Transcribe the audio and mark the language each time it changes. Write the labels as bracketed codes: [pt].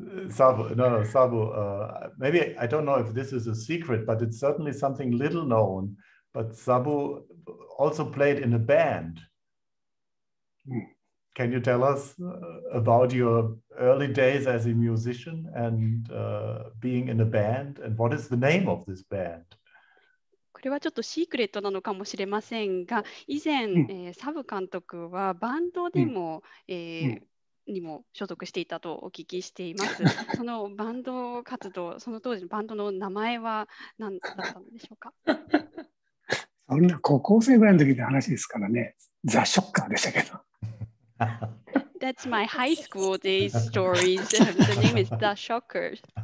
[en] Sabu, maybe I don't know if this is a secret, but it's certainly something little known. But Sabu also played in a band. Can you tell us about your early days as a musician and being in a band? And what is the name of this band? [ja] これはちょっとシークレットなのかもしれませんが、以前、サブ監督はバンドでも、にも所属していたとお聞きしています。そのバンド活動、その当時のバンドの名前は何だったのでしょうか。そんな高校生ぐらいの時の話ですからね、ザ・ショッカーでしたけど。 [en] That's my high school days stories. The name is The Shockers.